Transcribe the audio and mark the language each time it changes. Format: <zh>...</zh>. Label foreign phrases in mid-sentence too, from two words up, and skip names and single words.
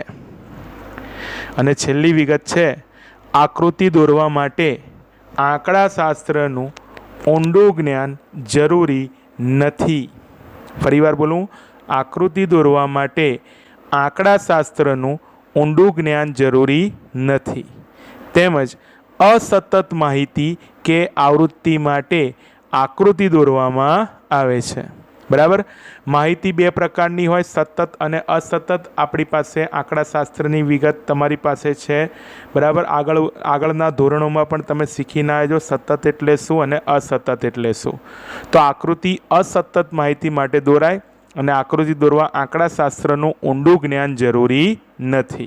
<gu>અને છેલ્લી વિગત છે આકૃતિ દોરવા માટે આંકડાશાસ્ત્રનું ઊંડું જ્ઞાન જરૂરી નથી. ફરીવાર બોલું, આકૃતિ દોરવા માટે આંકડાશાસ્ત્રનું ઊંડું જ્ઞાન જરૂરી નથી. તેમજ અસતત માહિતી કે આવૃત્તિ માટે આકૃતિ દોરવામાં આવે છે। બરાબર, માહિતી બે પ્રકારની હોય, સતત અને અસતત। આપણી પાસે આંકડાશાસ્ત્રની વિગત તમારી પાસે છે। બરાબર, આગળના ધોરણોમાં પણ તમે શીખીને આવજો સતત એટલે શું અને અસતત એટલે શું। તો આકૃતિ અસતત માહિતી માટે દોરાય અને આકૃતિ દોરવા આંકડાશાસ્ત્રનું ઊંડું જ્ઞાન જરૂરી નથી।</gu>